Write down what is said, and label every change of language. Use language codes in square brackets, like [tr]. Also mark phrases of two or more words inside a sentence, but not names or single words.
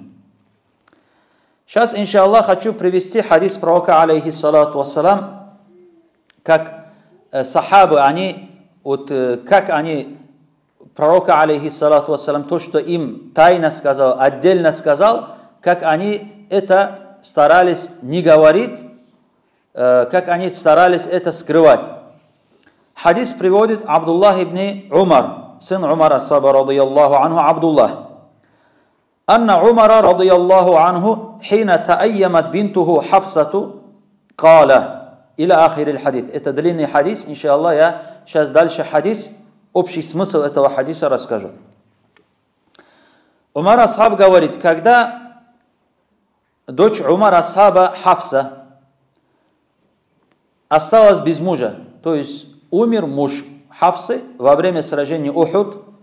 [ru] Сейчас, иншаллах, хочу привести хадис пророка [ar] عليه الصلاة والسلام, [ru] как сахабы, как они пророка [ar] عليه الصلاة والسلام, [ru] то, что им тайно сказал, отдельно сказал, как они это старались не говорить, как они старались это скрывать. Хадис приводит Абдуллах ибн Умар, сын Умара ас-Саба [ar] رضي الله عنه, [ru] Абдуллах. [ar] أن عمر رضي الله عنه حين تأيمت بنته حفصة قال إلى آخر الحديث. [ru] Это длинный хадис, иншаллах, я сейчас дальше хадис, общий смысл этого хадиса расскажу. Умар асхаб говорит, когда дочь Умар асхаба Хафса осталась без мужа, то есть умер муж Хафсы во время сражения Ухуд.